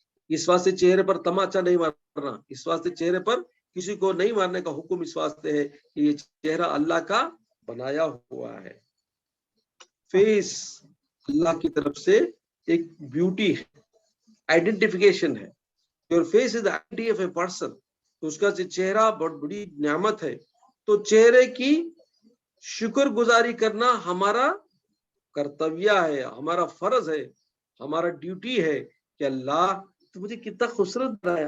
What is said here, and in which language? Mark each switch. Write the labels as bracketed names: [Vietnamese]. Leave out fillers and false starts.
[Urdu] اس واسطے چہرے پر تماچا نہیں مارنا, اس واسطے چہرے پر کسی کو نہیں مارنے کا حکم اس واسطے ہے کہ یہ چہرہ اللہ کا بنایا ہوا ہے. فیس اللہ کی طرف سے ایک بیوٹی ہے, آئیڈینٹیفیکیشن ہے. [English] Your face is the identity of a person. [Urdu] تو اس کا چہرہ بہت بڑی نعمت ہے. تو چہرے کی شکر گزاری کرنا ہمارا کرتویہ ہے, ہمارا فرض ہے, ہمارا ڈیوٹی ہے کہ اللہ تو مجھے کتنا خوبصورت بنایا.